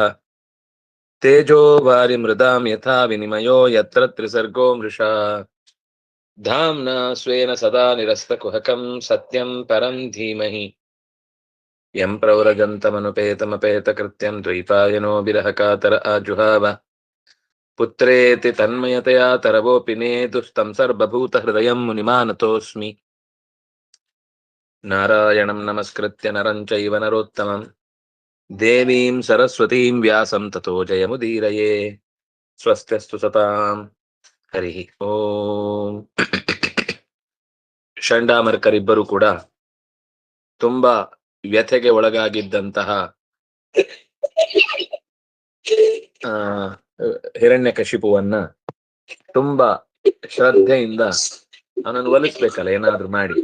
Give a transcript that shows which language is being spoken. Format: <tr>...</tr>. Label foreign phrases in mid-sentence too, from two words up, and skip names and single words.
<sa>ತೇಜೋ ವಾರಿಮೃದಾಂ ಯಥಾ ವಿನಿಮಯೋ ಯತ್ರ ತ್ರಿಸರ್ಗೋ ಮೃಷಾ ಧಾಮ್ನಾ ಸ್ವೇನ ಸದಾ ನಿರಸ್ತಕುಹಕಂ ಸತ್ಯಂ ಪರಂ ಧೀಮಹಿ ಯಂ ಪ್ರವ್ರಜन्तಮನುಪೇತಮಪೇತಕೃತ್ಯಂ ದ್ವೈಪಾಯನೋ ವಿರಹಕಾತರ ಆಜುಹಾವ ಪುತ್ರೇತಿ ತನ್ಮಯತೆಯಾ ತರವೋಪಿ ನೇದುಸ್तं ಸರ್ವಭೂತಹೃದಯಂ ಮುನಿಮಾನತೋಸ್ಮಿ ನಾರಾಯಣಂ ನಮಸ್ಕೃತ್ಯ ನರಂ ಚೈವ ನರೋತ್ತಮಂ ದೇವೀಂ ಸರಸ್ವತೀಂ ವ್ಯಾಸಂ ತತೋ ಜಯಮುದೀರಯೇ ಸ್ವಸ್ತ್ಯಸ್ತು ಸತಾಂ ಹರಿ ಓಂ.</sa> <kn>ಷಂಡಾಮರ್ಕರಿಬ್ಬರು ಕೂಡ ತುಂಬಾ ವ್ಯಥೆಗೆ ಒಳಗಾಗಿದ್ದಂತಹ ಹಿರಣ್ಯಕಶಿಪುವನ್ನ ತುಂಬಾ ಶ್ರದ್ಧೆಯಿಂದ ಅವನನ್ನು ಒಲಿಸ್ಬೇಕಲ್ಲ ಏನಾದ್ರೂ ಮಾಡಿ.</kn>